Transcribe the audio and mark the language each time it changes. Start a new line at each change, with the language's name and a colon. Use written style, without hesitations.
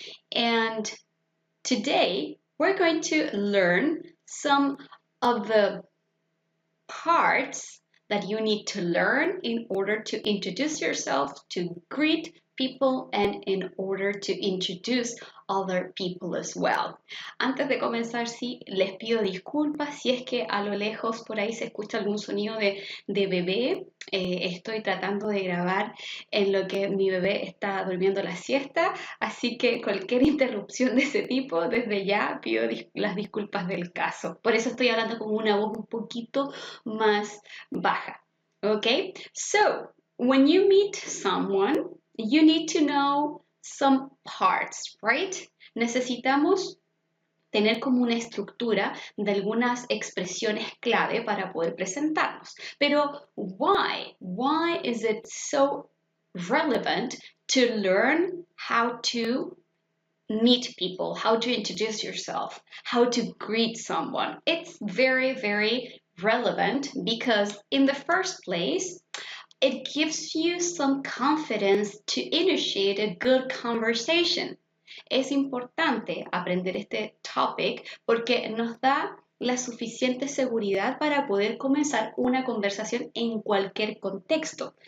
English: and today we're going to learn some of the parts that you need to learn in order to introduce yourself, to greet people, and in order to introduce other people as well.
Spanish: Antes de comenzar, sí, les pido disculpas si es que a lo lejos por ahí se escucha algún sonido de bebé. Estoy tratando de grabar en lo que mi bebé está durmiendo la siesta, así que cualquier interrupción de ese tipo, desde ya pido las disculpas del caso. Por eso estoy hablando con una voz un poquito más baja.
English: Okay, so when you meet someone, you need to know some parts, right?
Spanish: Necesitamos tener como una estructura de algunas expresiones clave para poder presentarnos. Pero
English: why? Why is it so relevant to learn how to meet people, how to introduce yourself, how to greet someone? It's very, very relevant because in the first place, it gives you some confidence to initiate a good conversation.
Spanish: Es importante aprender este topic porque nos da la suficiente seguridad para poder comenzar una conversación en cualquier contexto.